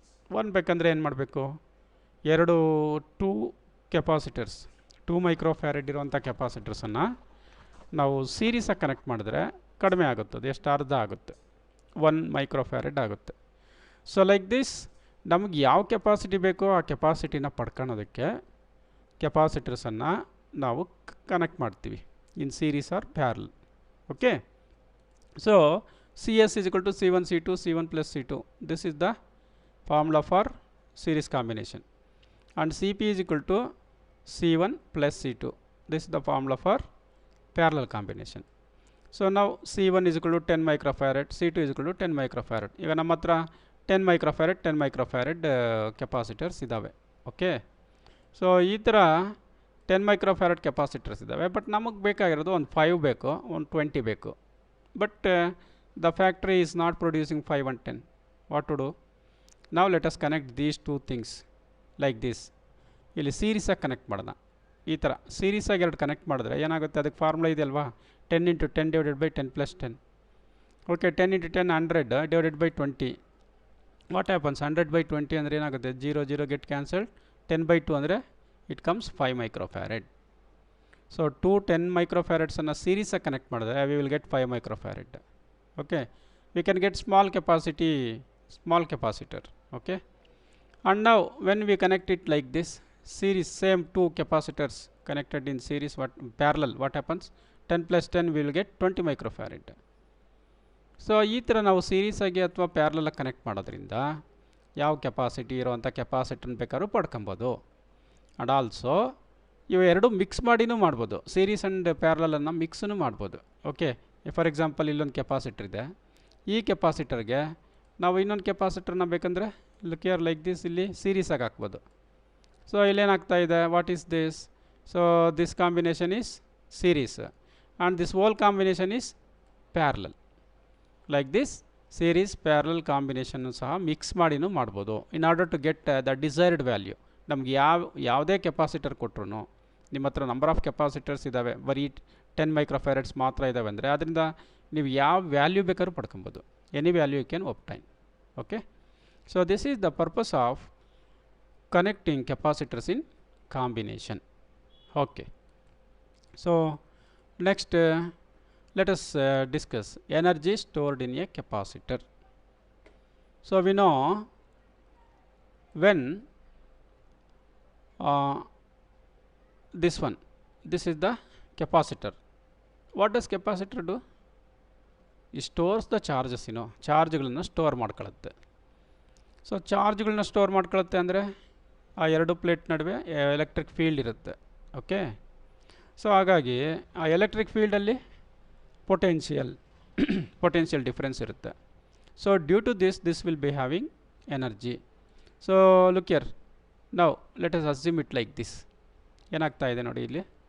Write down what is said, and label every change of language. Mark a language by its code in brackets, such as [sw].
[kn] 1 ಬೇಕಂದರೆ ಏನು ಮಾಡಬೇಕು, 2 ಕೆಪಾಸಿಟರ್ಸ್ 2 ಮೈಕ್ರೋಫ್ಯಾರಡ್ ಇರುವಂಥ ಕೆಪಾಸಿಟರ್ಸನ್ನು ನಾವು ಸೀರೀಸಾಗಿ ಕನೆಕ್ಟ್ ಮಾಡಿದ್ರೆ ಕಡಿಮೆ ಆಗುತ್ತದೆ, ಎಷ್ಟು ಅರ್ಧ ಆಗುತ್ತೆ, 1 ಮೈಕ್ರೋಫ್ಯಾರಡ್ ಆಗುತ್ತೆ. ಸೊ ಲೈಕ್ ದಿಸ್ ನಮಗೆ ಯಾವ ಕೆಪಾಸಿಟಿ ಬೇಕೋ ಆ ಕೆಪಾಸಿಟಿನ ಪಡ್ಕೊಳ್ಳೋದಕ್ಕೆ ಕೆಪಾಸಿಟರ್ಸನ್ನು ನಾವು ಕನೆಕ್ಟ್ ಮಾಡ್ತೀವಿ [en] In series or parallel. Okay, so CS is equal to C1 C2 C1 plus C2. This is the formula for series combination, and CP is equal to C1 plus C2. This is the formula for parallel combination. So now C1 is equal to 10 microfarad, C2 is equal to 10 microfarad. [kn] ಈಗ ನಮ್ಮ ಹತ್ರ 10 microfarad capacitors ಇದ್ದಾವೆ. Okay, so ಈ ಥರ 10 microfarad capacitors ಇದ್ದಾವೆ. But ನಮಗೆ ಬೇಕಾಗಿರೋದು ಒಂದು 5 ಬೇಕು, ಒಂದು 20 ಬೇಕು. But [en] the factory is not producing 5 and 10. What to do? Now let us connect these two things like this. [kn] ಇಲ್ಲಿ ಸೀರೀಸಾಗಿ ಕನೆಕ್ಟ್ ಮಾಡೋಣ. ಈ ಥರ ಸೀರೀಸಾಗಿ ಎರಡು ಕನೆಕ್ಟ್ ಮಾಡಿದ್ರೆ ಏನಾಗುತ್ತೆ, ಅದಕ್ಕೆ ಫಾರ್ಮುಲಾ ಇದೆ ಅಲ್ವಾ, 10 × 10 divided by 10 + 10. [en] Okay, 10 × 10 100 divided by 20. What happens, 100/20 [kn] ಅಂದರೆ ಏನಾಗುತ್ತೆ, [en] 0 0 get cancelled. [kn] 10/2 ಅಂದರೆ [en] it comes [kn] 5 microfarad. So 2 10 ಮೈಕ್ರೋಫ್ಯಾರಡ್ಸನ್ನು ಸೀರೀಸಾಗಿ connect ಮಾಡಿದ್ರೆ [en] we will get [kn] 5 microfarad. [en] Okay, we can get small capacitor. Okay, and now when we connect it like this series, same 2 capacitors connected in series, what parallel, what happens, 10 + 10 we will get 20 microfarad. [kn] So ಈ ಥರ ನಾವು series ಆಗಿ ಅಥವಾ parallel connect ಮಾಡೋದ್ರಿಂದ ಯಾವ capacity ಇರುವಂಥ ಕೆಪಾಸಿಟರ್ನ ಬೇಕಾದ್ರೂ ಪಡ್ಕೊಬೋದು. ಆ್ಯಂಡ್ ಆಲ್ಸೋ ಇವು ಎರಡು ಮಿಕ್ಸ್ ಮಾಡಿನೂ ಮಾಡ್ಬೋದು, ಸೀರೀಸ್ ಆ್ಯಂಡ್ ಪ್ಯಾರಲನ್ನು ಮಿಕ್ಸೂ ಮಾಡ್ಬೋದು. ಓಕೆ, ಫಾರ್ ಎಕ್ಸಾಂಪಲ್ ಇಲ್ಲೊಂದು ಕೆಪಾಸಿಟರ್ ಇದೆ, ಈ ಕೆಪಾಸಿಟರ್ಗೆ ನಾವು ಇನ್ನೊಂದು ಕೆಪಾಸಿಟರ್ನ ಬೇಕಂದರೆ ಲುಕಿಯರ್ ಲೈಕ್ ದಿಸ್ ಇಲ್ಲಿ ಸೀರೀಸಾಗಿ ಹಾಕ್ಬೋದು. [en] so [kn] ಇಲ್ಲೇನಾಗ್ತಾ ಇದೆ, [en] What is this, so this combination is series and this whole combination is parallel. [kn] Like this series parallel combination ಸಹ ಮಿಕ್ಸ್ ಮಾಡಿನೂ ಮಾಡ್ಬೋದು [en] In order to get the desired value. [kn] ನಮ್ಗೆ ಯಾವುದೇ ಕೆಪಾಸಿಟರ್ ಕೊಟ್ಟರು, ನಿಮ್ಮ ಹತ್ರ ನಂಬರ್ ಆಫ್ ಕೆಪಾಸಿಟರ್ಸ್ ಇದ್ದಾವೆ, ಬರೀ 10 ಮೈಕ್ರೋಫ್ಯಾರಡ್ಸ್ ಮಾತ್ರ ಇದ್ದಾವೆ ಅಂದರೆ ಅದರಿಂದ ನೀವು ಯಾವ ವ್ಯಾಲ್ಯೂ ಬೇಕಾದ್ರೂ ಪಡ್ಕೊಬೋದು, [en] Any value you can obtain. Okay, so this is the purpose of connecting capacitors in combination. Okay, so next let us discuss energy stored in a capacitor. So we know when this is the capacitor. What does capacitor do? It stores the charges, [kn] ಚಾರ್ಜ್ಗಳನ್ನು store ಮಾಡ್ಕೊಳ್ಳುತ್ತೆ. So ಚಾರ್ಜ್ಗಳನ್ನ store ಮಾಡ್ಕೊಳ್ಳುತ್ತೆ ಅಂದರೆ ಆ ಎರಡು plate ನಡುವೆ electric field ಇರುತ್ತೆ. Okay, so ಹಾಗಾಗಿ ಆ electric ಫೀಲ್ಡಲ್ಲಿ potential difference irutte. [en] So due to this will be having energy. So look here, now let us assume it like this. [kn] ಏನಾಗ್ತಾ ಇದೆ ನೋಡಿ ಇಲ್ಲಿ.